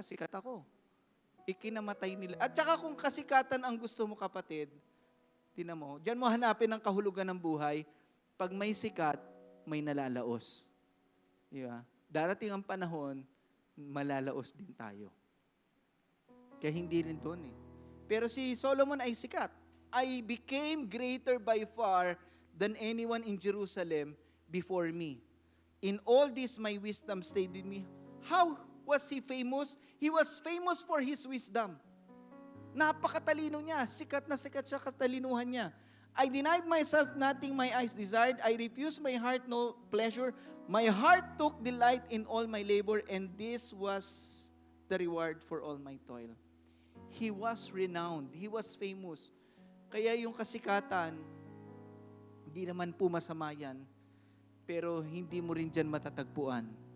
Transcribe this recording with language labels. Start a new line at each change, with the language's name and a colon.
Filipino: Sikat ako. Ikinamatay nila. At saka kung kasikatan ang gusto mo, kapatid, Tingnan mo, diyan mo hanapin ang kahulugan ng buhay. Pag may sikat, may nalalaos. Diba? Darating ang panahon, malalaos din tayo. Kaya hindi rin doon eh. Pero si Solomon ay sikat.
English: I became greater by far than anyone in Jerusalem before me. In all this, my wisdom stayed with me. How was he famous? He was famous for his wisdom.
Filipino: Napakatalino niya. Sikat na sikat siya katalinuhan niya.
English: I denied myself nothing my eyes desired. I refused my heart no pleasure. My heart took delight in all my labor, and this was the reward for all my toil. He was renowned. He was famous.
Filipino: Kaya yung kasikatan, hindi naman po masama yan, pero hindi mo rin dyan matatagpuan.